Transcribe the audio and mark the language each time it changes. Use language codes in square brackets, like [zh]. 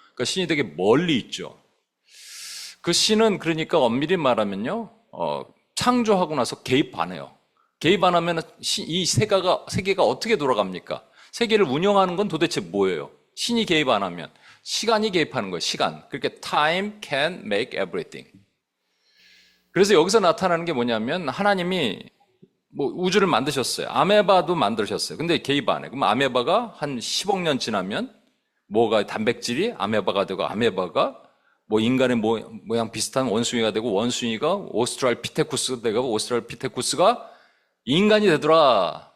[ko] 그러니까 신이 되게 멀리 있죠. 그 신은 그러니까 엄밀히 말하면요, 창조하고 나서 개입 안 해요. 개입 안 하면 이 세계가 어떻게 돌아갑니까? 세계를 운영하는 건 도대체 뭐예요? 신이 개입 안 하면 시간이 개입하는 거예요. 시간. 그러니까 [en] time can make everything. [ko] 그래서 여기서 나타나는 게 뭐냐면 하나님이 우주를 만드셨어요. 아메바도 만드셨어요. 근데 개입 안 해. 그럼 아메바가 한 10억 년 지나면 뭐가 단백질이 아메바가 되고, 아메바가 인간의 모양 비슷한 원숭이가 되고, 원숭이가 오스트랄피테쿠스가 되고, 오스트랄피테쿠스가 인간이 되더라.